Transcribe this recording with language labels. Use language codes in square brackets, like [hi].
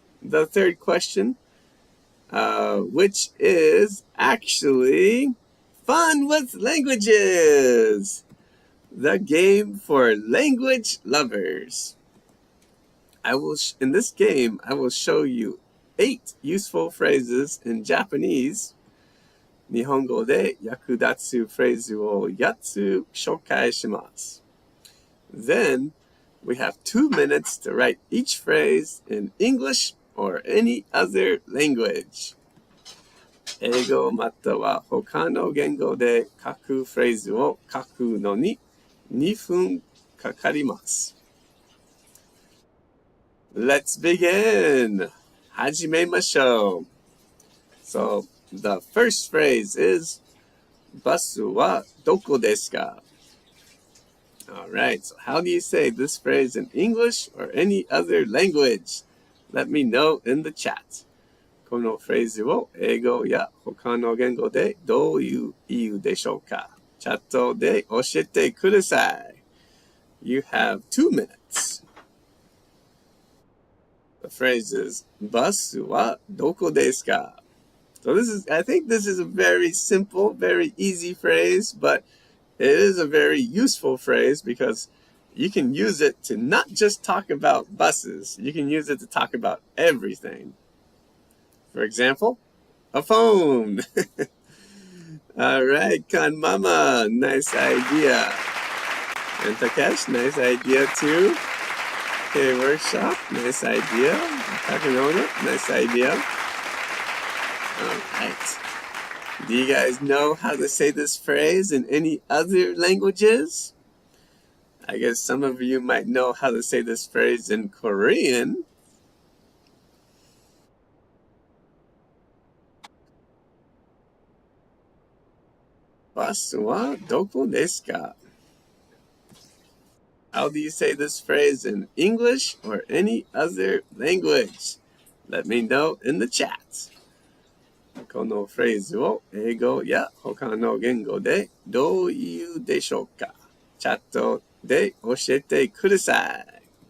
[en] The third question, which is actually fun with languages. The game for language lovers. In this game, I will show you 8 useful phrases in Japanese. [ja] 日本語で役立つフレーズを8つ紹介します。 [en] Then, we have 2 minutes to write each phrase in English or any other language. [ja] 英語または他の言語で書くフレーズを書くのに2分かかります。 [en] Let's begin! [ja] 始めましょう。 [en] So, the first phrase is [ja] バスはどこですか? [en] Alright, so how do you say this phrase in English or any other language? Let me know in the chat. [ja] このフレーズを英語や他の言語でどういう意味でしょうか? チャットで教えてください。 [en] You have 2 minutes. The phrase is [ja] バスはどこですか? [en] So I think this is a very simple, very easy phrase, but it is a very useful phrase because you can use it to not just talk about buses. You can use it to talk about everything. For example, a phone. All right, Kan Mama, nice idea. And Takesh, nice idea too. Okay, Workshop, nice idea. Takanona, nice idea. All right. Do you guys know how to say this phrase in any other languages? I guess some of you might know how to say this phrase in Korean. [ja] Basu wa doko desu ka? [en] How do you say this phrase in English or any other language? Let me know in the chat. [ja] このフレーズを英語や他の言語でどう言うでしょうか？チャットで教えてください。